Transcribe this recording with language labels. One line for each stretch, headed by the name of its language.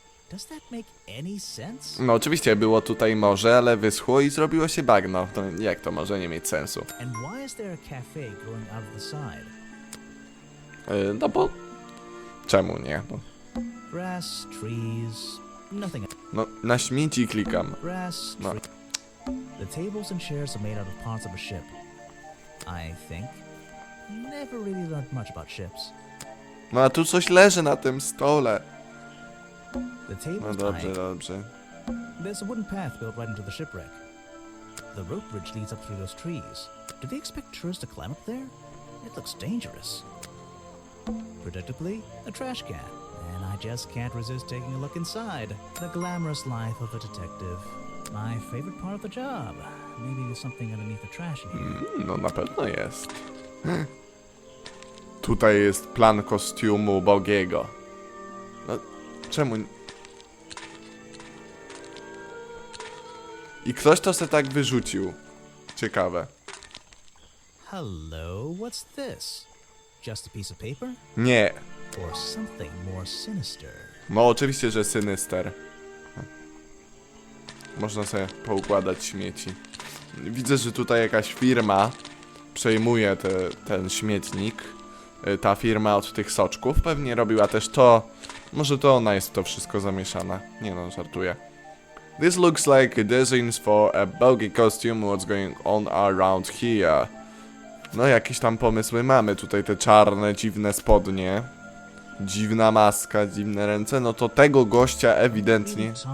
English: Does that make any sense?
Polish: No oczywiście było tutaj morze, ale wyschło i zrobiło się bagno. To jak to może nie mieć sensu?
English: And why is there a cafe growing out of the side?
Polish: No bo... Czemu nie?
English: Grass, trees, nothing.
Polish: No, na śmieci klikam.
English: Grass, No. The tables and chairs are made out of parts of a ship. I think. Never really learned much about ships.
Polish: No a tu coś leży na tym stole.
English: The tables
Polish: No dobrze.
English: There's a wooden path built right into the shipwreck. The rope bridge leads up through those trees. Do they expect tourists to climb up there? It looks dangerous. Predictably, a trash can. And I just can't resist taking a look inside. The glamorous life of a detective. My favorite part of the job. Maybe there's something underneath the trash in here.
Polish: No na pewno jest. Tutaj jest plan kostiumu Boggy'ego. No, czemu... I ktoś to se tak wyrzucił. Ciekawe.
English: Hello, what's this? Just a piece of paper?
Polish: Nie.
English: Or something more sinister?
Polish: No oczywiście, że Sinister. Można sobie poukładać śmieci. Widzę, że tutaj jakaś firma przejmuje ten śmietnik. Ta firma od tych soczków pewnie robiła też to. Może to ona jest w to wszystko zamieszana. Nie no, żartuję.
English: This looks like designs for a boggy costume. What's going on around here?
Polish: No jakieś tam pomysły mamy. Tutaj te czarne, dziwne spodnie. Dziwna maska, dziwne ręce. No to tego gościa ewidentnie...